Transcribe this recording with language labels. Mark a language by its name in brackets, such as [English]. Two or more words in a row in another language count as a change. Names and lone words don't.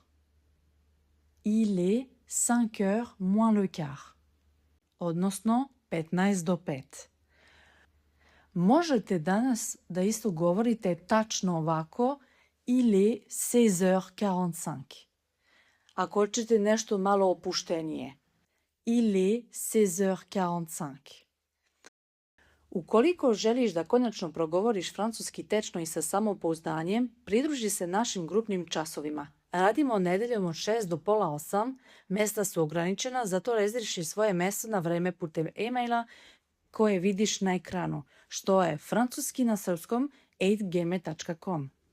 [French] Il est 5 heures moins le quart. [Serbian] Odnosno 15 do 5. Možete danas da isto govorite tačno ovako [French] il est 16h45. [Serbian] Ako hoćete nešto malo opuštenije, [French] il est 16h45. [Serbian] Ukoliko želiš da konačno progovoriš francuski tečno i sa samopouzdanjem, pridruži se našim grupnim časovima. Radimo nedeljom od 6 do pola 8, mjesta su ograničena, zato rezerviši svoje mjesto na vreme putem e-maila koje vidiš na ekranu, što je francuski na srpskom @gmail.com.